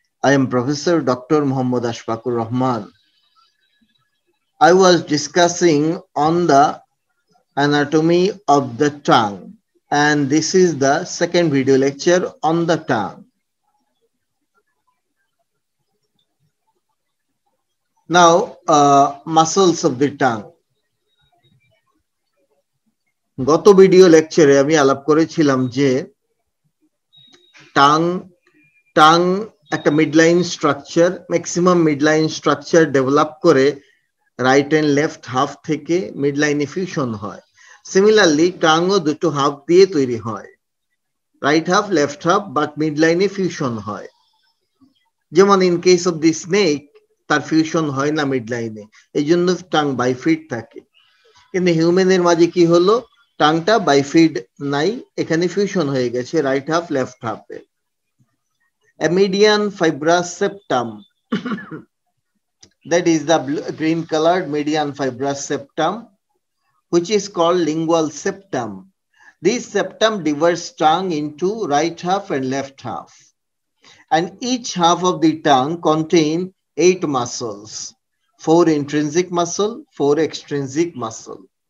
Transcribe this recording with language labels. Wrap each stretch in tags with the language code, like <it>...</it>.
<en>I am Professor Dr. Muhammad Ashfaqur Rahman. I was discussing on the anatomy of the tongue, and this is the second video lecture on the tongue. Now, muscles of the tongue.</en> <bn>গত video লেকচারে আমি আলাপ করেছিলাম যে tongue একটা midline structure, maximum midline structure develop করে right and left half থেকে মিডলাইনে fusion হয়। সিমিলারলি টাংও দুটো হাফ দিয়ে তৈরি হয়, right half left half, but মিডলাইনে fusion হয়। যেমন</bn> <en>in case of the snake</en> <bn>তার ফিউশন হয় না মিডলাইনে, এই জন্য টাং বাইফিড থাকে। কিন্তু হিউম্যানের মাঝে কি হলো, টাংটা বাইফিড নাই, এখানে ফিউশন হয়ে গেছে রাইট হাফ লেফট হাফে।</bn> <en>A median fibrous septum that is the green colored median fibrous septum, which is called lingual septum. This septum divides tongue into right half and left half, and each half of the tongue contain 8 muscles, 4 intrinsic muscle, 4 extrinsic muscle.</en>